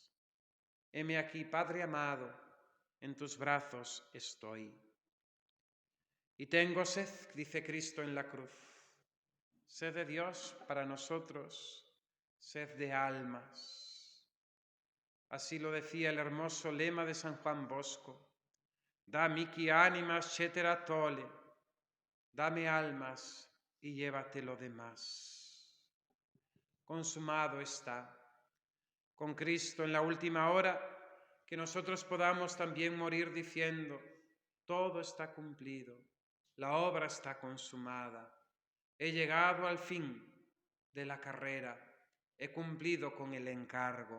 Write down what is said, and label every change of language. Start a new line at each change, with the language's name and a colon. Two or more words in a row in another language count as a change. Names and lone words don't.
Spanish: Heme aquí, Padre amado, en tus brazos estoy. Y tengo sed, dice Cristo en la cruz, sed de Dios para nosotros, sed de almas. Así lo decía el hermoso lema de San Juan Bosco.
Latin: Da mihi animas cetera tole,
Spanish: dame almas y llévate lo demás. Consumado está. Con Cristo en la última hora, que nosotros podamos también morir diciendo, todo está cumplido, la obra está consumada, he llegado al fin de la carrera, he cumplido con el encargo.